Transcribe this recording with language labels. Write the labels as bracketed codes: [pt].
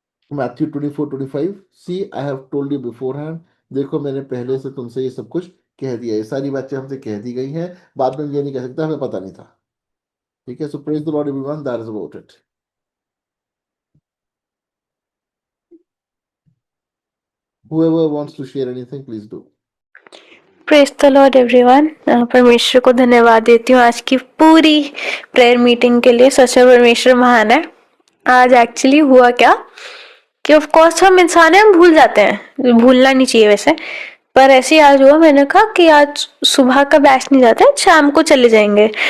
[en] Matthew 24:25, see I have told you beforehand. [hi] देखो मैंने पहले से तुमसे ये सब कुछ कह दिया है। ये सारी बातें हमसे कह दी गई हैं, बाद में हम ये नहीं कह सकता हमें पता नहीं था। ठीक है, [en] So praise the Lord everyone, that is about it. Whoever wants to share anything, please do. Praise the Lord everyone. [hi] परमेश्वर को धन्यवाद देती हूँ आज की पूरी प्रेयर मीटिंग के लिए। सच में परमेश्वर महान है। आज एक्चुअली हुआ क्या कि ऑफ कोर्स हम इंसान हैं, हम भूल जाते हैं, भूलना नहीं चाहिए वैसे, पर ऐसे ही आज हुआ। मैंने कहा कि आज सुबह का बैच नहीं जाते, शाम को चले जाएंगे।